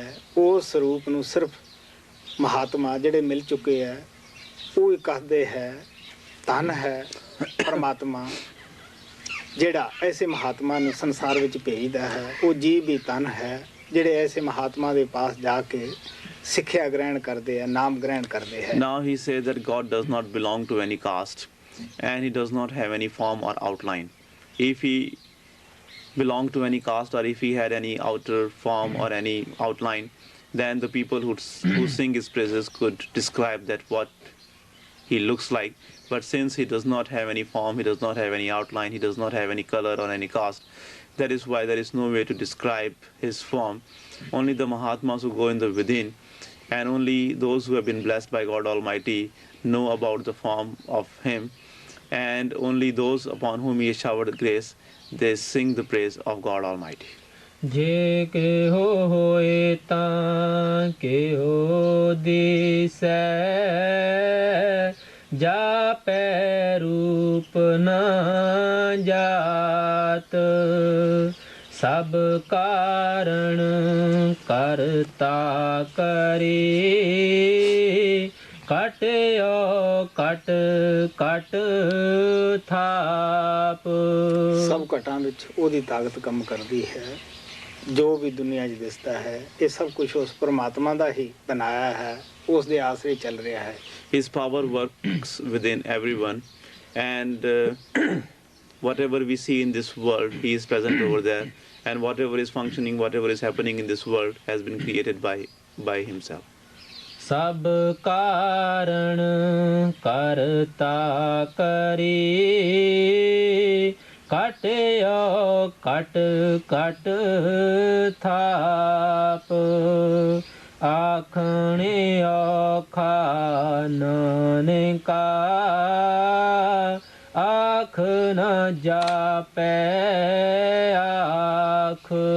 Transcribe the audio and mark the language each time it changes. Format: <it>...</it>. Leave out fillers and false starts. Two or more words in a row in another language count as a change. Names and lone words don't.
<pa>ਉਸ ਸਰੂਪ ਨੂੰ ਸਿਰਫ ਮਹਾਤਮਾ ਜਿਹੜੇ ਮਿਲ ਚੁੱਕੇ ਹੈ ਉਹ ਹੀ ਕਹਦੇ ਹੈ ਧਨ ਹੈ ਪਰਮਾਤਮਾ ਜਿਹੜਾ ਐਸੇ ਮਹਾਤਮਾ ਨੂੰ ਸੰਸਾਰ ਵਿੱਚ ਭੇਜਦਾ ਹੈ। ਉਹ ਜੀਵ ਵੀ ਧਨ ਹੈ ਜਿਹੜੇ ਐਸੇ ਮਹਾਤਮਾ ਦੇ ਪਾਸ ਜਾ ਕੇ ਸਿੱਖਿਆ ਗ੍ਰਹਿਣ ਕਰਦੇ ਹੈ, ਨਾਮ ਗ੍ਰਹਿਣ ਕਰਦੇ ਹੈ।</pa> <en>Now he says that God does not belong to any caste and he does not have any form or outline. If he belonged to any caste or if he had any outer form or any outline, then the people who sing his praises could describe that what he looks like. But since he does not have any form, he does not have any outline, he does not have any color or any caste, that is why there is no way to describe his form. Only the Mahatmas who go in the within, and only those who have been blessed by God Almighty know about the form of him, and only those upon whom he has showered grace, they sing the praise of God Almighty.</en> <pa>ਜੇ ਕਿਹੋ ਹੋਏ ਤਾਂ ਕਿਹੋ ਦਿਸੈ ਜਾਪੈ ਰੂਪ ਨਾ ਜਾਤ ਸਭ ਕਾਰਣ ਕਰਤਾ ਕਰੀ ਕਟਿਓ ਕਟ ਕਟ ਥਾਪ। ਸਭ ਘਟਾਂ ਵਿੱਚ ਉਹਦੀ ਤਾਕਤ ਕੰਮ ਕਰਦੀ ਹੈ। ਜੋ ਵੀ ਦੁਨੀਆ 'ਚ ਦਿਸਦਾ ਹੈ ਇਹ ਸਭ ਕੁਝ ਉਸ ਪਰਮਾਤਮਾ ਦਾ ਹੀ ਬਣਾਇਆ ਹੈ, ਉਸ ਦੇ ਆਸਰੇ ਚੱਲ ਰਿਹਾ ਹੈ।</pa> <en>His power works within everyone, and whatever we see in this world, he is present over there, and whatever is functioning, whatever is happening in this world has been created by himself.</en> <pa>ਸਭ ਕਾਰਣ ਕਰਤਾ ਕਰੀ ਕਟਿਓ ਕਟ ਕਟ ਥਾਪ ਆਖਣੇ ਔਖਾ ਨਾਨਕਾ ਆਖ ਨ ਜਾਪੈ ਆਖ।</pa>